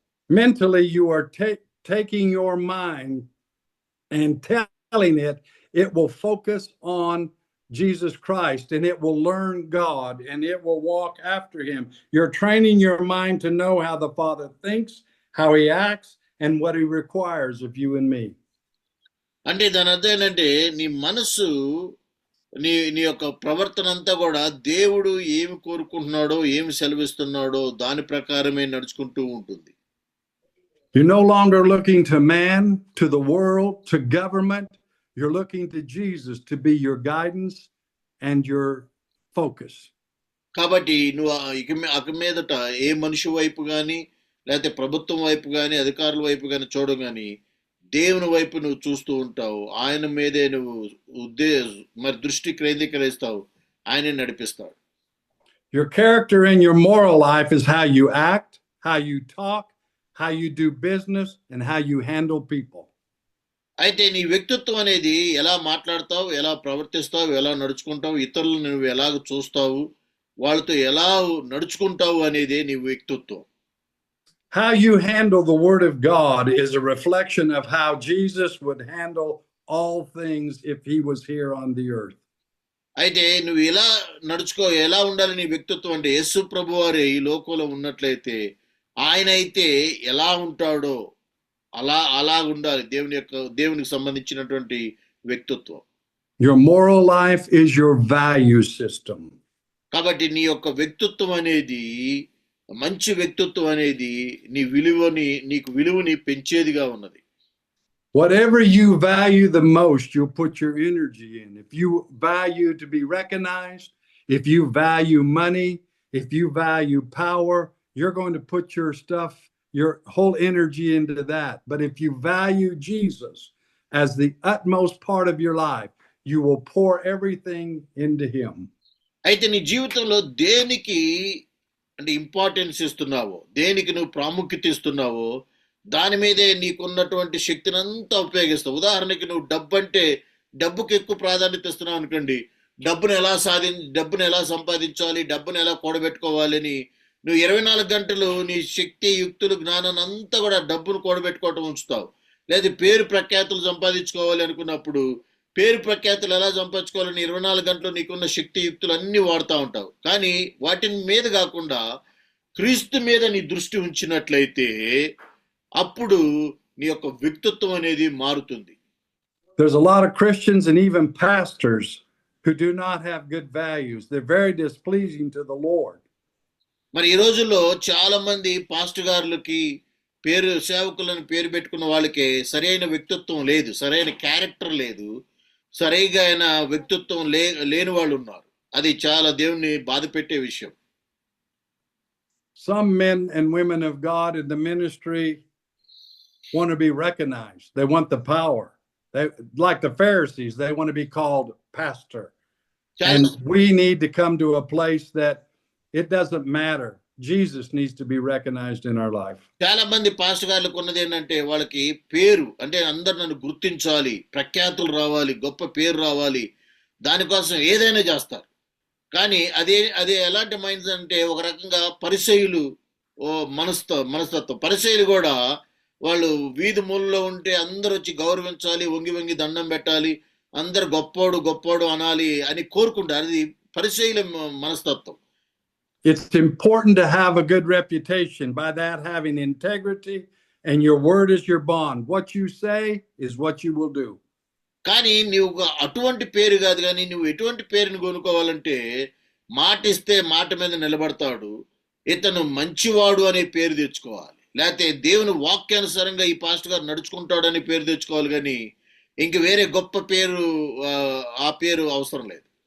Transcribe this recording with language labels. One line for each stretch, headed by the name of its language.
English: Mentally, you are taking your mind and telling it will focus on Jesus Christ, and it will learn God, and it will walk after him. You're training your mind to know how the Father thinks, how he acts, and what he requires of you and me.
Telugu: అంటే దాని అర్థం ఏంటంటే నీ మనసు, నీ యొక్క ప్రవర్తన అంతా కూడా దేవుడు ఏమి కోరుకుంటున్నాడో, ఏమి సెలవిస్తున్నాడో దాని ప్రకారమే నడుచుకుంటూ ఉంటుంది.
English: You're no longer looking to man, to the world, to government. You're looking to Jesus to be your guidance and your focus.
Telugu: కాబట్టి నువ్వు ఇక మీదట ఏ మనిషి వైపు కానీ, లేకపోతే ప్రభుత్వం వైపు కానీ, అధికారుల వైపు కానీ చూడగాని దేవుని వైపు నువ్వు చూస్తూ ఉంటావు. ఆయన మీదే నువ్వు మరి దృష్టి కేంద్రీకరిస్తావు, ఆయనే నడిపిస్తాడు.
English: Your character in your moral life is how you act, how you talk, how you do business, and how you handle people.
Telugu: అయితే నీ వ్యక్తిత్వం అనేది ఎలా మాట్లాడతావు, ఎలా ప్రవర్తిస్తావు, ఎలా నడుచుకుంటావు, ఇతరులను నువ్వు ఎలాగ చూస్తావు, వాళ్ళతో ఎలా నడుచుకుంటావు అనేదే నీ వ్యక్తిత్వం.
English: How you handle the word of God is a reflection of how Jesus would handle all things if he was here on the earth.
Telugu: అయితే నువ్వు ఎలా ఉండాలి నీ వ్యక్తిత్వం అంటే, యేసు ప్రభువారే ఈ లోకంలో ఉన్నట్లయితే ఆయన అయితే ఎలా ఉంటాడో అలా ఉండాలి దేవునికి సంబంధించినటువంటి వ్యక్తిత్వం.
English: Your moral life is your value system.
Telugu: కాబట్టి నీ యొక్క వ్యక్తిత్వం అనేది, మంచి వ్యక్తిత్వం అనేది నీకు విలువని పెంచేదిగా ఉన్నది.
English: Whatever you value the most, you put your energy in. If you value to be recognized, if you value money, if you value power, you're going to put your whole energy into that. But if you value Jesus as the utmost part of your life, you will pour everything into him.
Telugu: అయితే నీ జీవితంలో దేనికి అంటే importance ఇస్తున్నావో, దేనికి నువ్వు ప్రాముఖ్యత ఇస్తున్నావో దాని మీదే నీకున్నటువంటి శక్తిని అంతా ఉపయోగిస్తావు. ఉదాహరణకి నువ్వు డబ్బు అంటే డబ్బుకి ఎక్కువ ప్రాధాన్యత ఇస్తున్నావు అనుకోండి, డబ్బును ఎలా సంపాదించాలి, డబ్బును ఎలా కూడబెట్టుకోవాలని నువ్వు 24 గంటలు నీ శక్తి, యుక్తులు, జ్ఞానాన్ని అంతా కూడా డబ్బును కూడబెట్టుకోవటం ఉంచుతావు. లేదా పేరు ప్రఖ్యాతులు సంపాదించుకోవాలి అనుకున్నప్పుడు పేరు ప్రఖ్యాతులు ఎలా సంపాదించుకోవాలని 24 గంటలు నీకున్న శక్తి, యుక్తులు అన్ని వాడుతూ ఉంటావు. కానీ వాటి మీద కాకుండా క్రీస్తు మీద నీ దృష్టి ఉంచినట్లయితే అప్పుడు నీ యొక్క వ్యక్తిత్వం అనేది మారుతుంది.
English: There's a lot of Christians and even pastors who do not have good values. They're very displeasing to the Lord.
Telugu: మరి ఈ రోజుల్లో చాలా మంది పాస్టర్ గారులకి సేవకులను పేరు పెట్టుకున్న వాళ్ళకి సరైన వ్యక్తిత్వం లేదు, సరైన క్యారెక్టర్ లేదు, సరైన వ్యక్తిత్వం లేని వాళ్ళు ఉన్నారు. అది చాలా దేవుణ్ణి బాధ పెట్టే విషయం.
English: Some men and women of God in the ministry want to be recognized. They want the power. They, like the Pharisees, they want to be called pastor. And we need to come to a place that it doesn't matter. Jesus needs to be recognized in our life.
Telugu: చాలా మంది pastor గారులకు ఉన్నది ఏంటంటే వాళ్ళకి పేరు అంటే అందరు నన్ను గుర్తించాలి, ప్రఖ్యాతులు రావాలి, గొప్ప పేరు రావాలి, దానికోసం ఏదైనా చేస్తారు. కానీ అదే ఎలాంటి మైండ్స్ అంటే ఒక రకంగా పరిసయ్యులు మనస్తత్వం. పరిసయ్యులు కూడా వాళ్ళు వీధి మూలలో ఉంటే అందరూ వచ్చి గౌరవించాలి, వంగి దండం పెట్టాలి, అందరు గొప్పోడు అనాలి అని కోరుకుంటారు. అది పరిసయ్యుల మనస్తత్వం.
English: It's important to have a good reputation. By that, having integrity, and your word is your bond. What you say is what you will do.
Telugu: కానీ నువ్వు అటువంటి పేరు కాదు, కానీ నువ్వు ఎటువంటి పేరుని కొనుక్కోవాలంటే మాట ఇస్తే మాట మీద నిలబడతాడు, ఇతను మంచివాడు అనే పేరు తెచ్చుకోవాలి. లేకపోతే దేవుని వాక్యానుసారంగా ఈ పాస్టర్ గారు నడుచుకుంటాడు అనే పేరు తెచ్చుకోవాలి. కానీ ఇంక వేరే గొప్ప పేరు ఆ పేరు అవసరం లేదు.